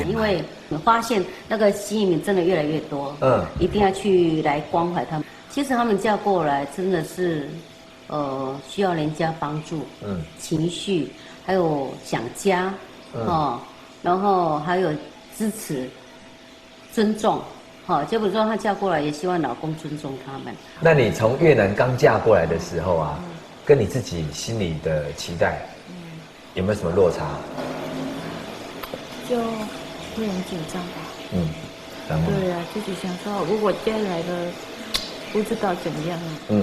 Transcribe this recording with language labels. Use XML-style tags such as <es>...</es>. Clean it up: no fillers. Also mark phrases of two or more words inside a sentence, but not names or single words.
<zh>因為我發現那個新移民真的越來越多，一定要去來關懷他們。其實他們嫁過來真的是，需要人家幫助，情緒。還有想家，然後還有支持、尊重，結果說她嫁過來也希望老公尊重他們。那你從越南剛嫁過來的時候啊， 跟你自己心里的期待，有没有什么落差？就会很紧张吧。然后对啊，自己想说，如果接来了，不知道怎么样啊。</zh>